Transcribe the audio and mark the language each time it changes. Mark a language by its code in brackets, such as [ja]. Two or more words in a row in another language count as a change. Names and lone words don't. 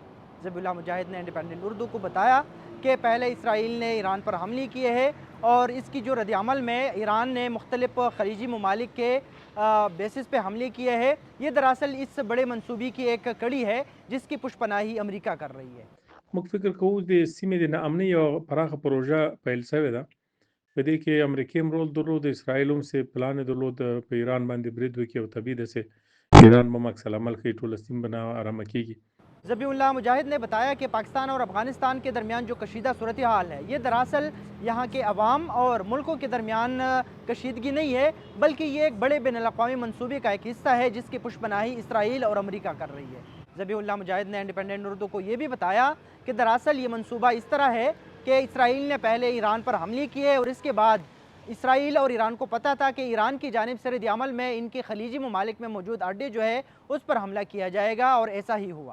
[ur] ذبیح اللہ مجاہد نے انڈیپینڈنٹ اردو کو بتایا کہ پہلے اسرائیل نے ایران پر حملے کیے ہیں اور اس کی جو رد عمل میں ایران نے مختلف خلیجی ممالک کے بیسس پہ حملے کیے ہیں، یہ دراصل اس بڑے منصوبے کی ایک کڑی ہے جس کی پشپناہی امریکہ کر رہی ہے۔ [ps] موږ فکر کوو د سیمې د ناامنۍ یو پراخه پروژه پیل شوې ده. په دې کې امریکا هم رول درلود، اسرائیل هم سه پلان درلود په ایران باندې برید وکړي او طبیعي ده سه ایران به عکس العمل کوي، ټوله سیمه به نه ارامه کیږي. [ur] ذبیح اللہ مجاہد نے بتایا کہ پاکستان اور افغانستان کے درمیان جو کشیدہ صورتحال ہے، یہ دراصل یہاں کے عوام اور ملکوں کے درمیان کشیدگی نہیں ہے، بلکہ یہ ایک بڑے بین الاقوامی منصوبے کا ایک حصہ ہے جس کی پشپناہی اسرائیل اور امریکہ کر رہی ہے۔ ذبیح اللہ مجاہد نے انڈیپینڈنٹ اردو کو یہ بھی بتایا کہ دراصل یہ منصوبہ اس طرح ہے کہ اسرائیل نے پہلے ایران پر حملے کیے اور اس کے بعد اسرائیل اور ایران کو پتہ تھا کہ ایران کی جانب سے رد عمل میں ان کے خلیجی ممالک میں موجود اڈے جو ہے اس پر حملہ کیا جائے گا، اور ایسا ہی ہوا۔